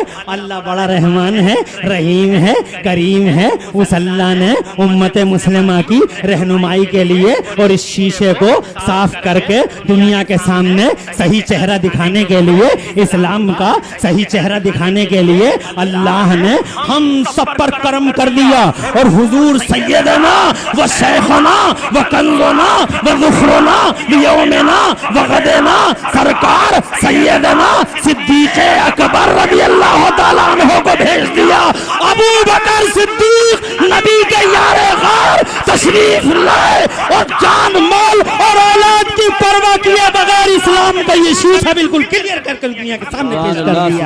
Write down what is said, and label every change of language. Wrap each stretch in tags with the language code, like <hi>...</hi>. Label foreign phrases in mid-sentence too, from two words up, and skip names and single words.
<ur>اللہ بڑا رحمان ہے, رحیم ہے, ہے کریم ہے اس اللہ نے امت مسلمہ کی رہنمائی کے لیے اور اس شیشے کو صاف کر کے دنیا کے سامنے صحیح چہرہ دکھانے کے لیے اسلام کا صحیح چہرہ دکھانے کے لیے اللہ نے ہم سب پر کرم کر دیا اور حضور</ur> <ar>سیدنا و شیخنا و کنزنا و ذخرنا بیومنا و غدنا</ar> <ur>سرکار سیدنا صدیق اکبر</ur> <ar>رضی اللہ تعالیٰ عنہ</ar> <ur>کو بھیج دیا. ابو بکر صدیق نبی کے یار غار تشریف لائے اور جان مال اور اولاد کی پرواہ کیے بغیر اسلام کا یہ شیشہ بالکل کلیئر کر کے دنیا کے سامنے پیش کر دیا.</ur>